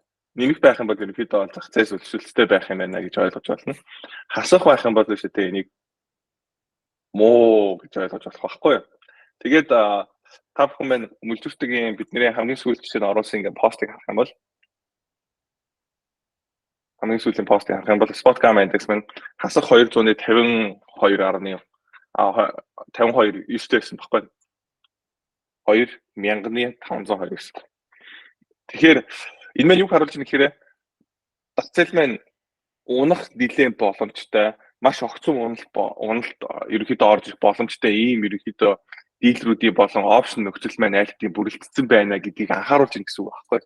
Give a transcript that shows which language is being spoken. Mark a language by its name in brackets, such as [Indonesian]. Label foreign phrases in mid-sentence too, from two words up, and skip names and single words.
[Mongolian] Нэмэх байх юм бол ерөнхийдөө зах зээл өсөлттэй байх юм байна гэж ойлгож байна. Хасах байх юм бол шүү дээ энийг муу гэж ойлгож болох байхгүй юу. Тэгээд та бүхэн маань мүлжүүртгийн бидний хамгийн сүүлчийн оруулсан ингээ постыг харах юм бол хамгийн сүүлийн постыг харах юм бол [English] spot gamma index [Mongolian] маань хасах 252.9 байсан баггүй. 2529. Тэгэхээр энэ маань юу харуулж байна гэхээр зах зээл маань унах нэлээд боломжтой, маш огцом уналт ерөнхийдөө орж ирэх боломжтой ийм ерөнхийдөө дийлрүүдийн болон опшн нөхцөл маань аль хэдийн бүрэлдэссэн байна гэдгийг анхааруулж байна гэсэн үг байхгүй.